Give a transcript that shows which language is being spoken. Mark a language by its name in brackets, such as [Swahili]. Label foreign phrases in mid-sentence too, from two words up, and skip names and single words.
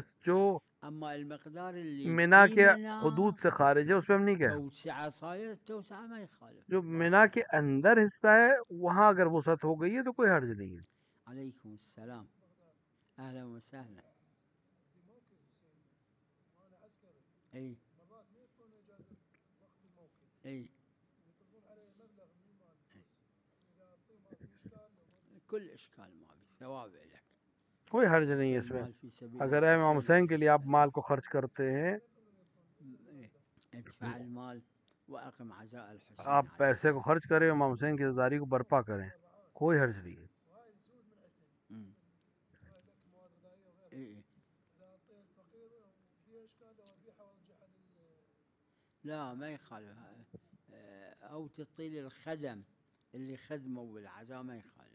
[Hindi] जो [Arabic] اما المقدار اللي [Hindi] मिना [Arabic] في [Hindi] के [Arabic] منا [Hindi] हदूद से खारिज है उस पर हम नहीं कह. [Arabic] توسعة صاير التوسعة ما يخالف. [Hindi] जो मिना के अंदर हिस्सा है वहाँ अगर वसअत हो गई है तो कोई हर्ज नहीं है. [Arabic] عليكم السلام اهلا وسهلا. اي اي كل اشكال ما في ثواب لك. [Hindi] कोई हर्ज नहीं है इसमें. अगर इमाम हुसैन के लिए आप माल को खर्च करते हैं, [Arabic] ادفع المال واقم عزاء الحسين [Hindi] आप पैसे को खर्च करें, इमाम हुसैन की ज़िम्मेदारी को बर्पा करें, कोई हर्ज नहीं है. [Arabic] لا ما يخالف او تعطي للخدم اللي خدموا بالعزاء ما يخالف.